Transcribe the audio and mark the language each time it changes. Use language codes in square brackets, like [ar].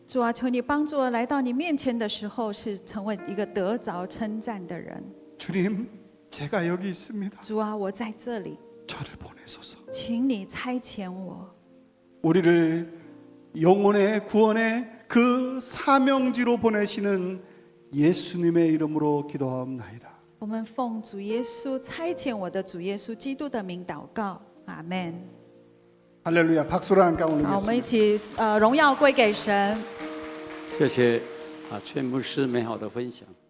[zh] 主啊，求你帮助我来到你面前的时候，是成为一个得着称赞的人。 [ko] 주님, 제가 여기 있습니다. [zh] 主啊，我在这里， [ko] 저를 보내소서. [zh] 请你差遣我， [ko] 우리를 영혼의 구원의 그 사명지로 보내시는 예수님의 이름으로 기도하옵나이다. [zh] 我们奉主耶稣差遣我的主耶稣基督的名祷告，阿门。 [ko] 할렐루야. 박수로 함께 [zh] 好，我们 [ko] 올리겠습니다. [zh] 一起荣耀归给神。谢谢全牧师美好的分享。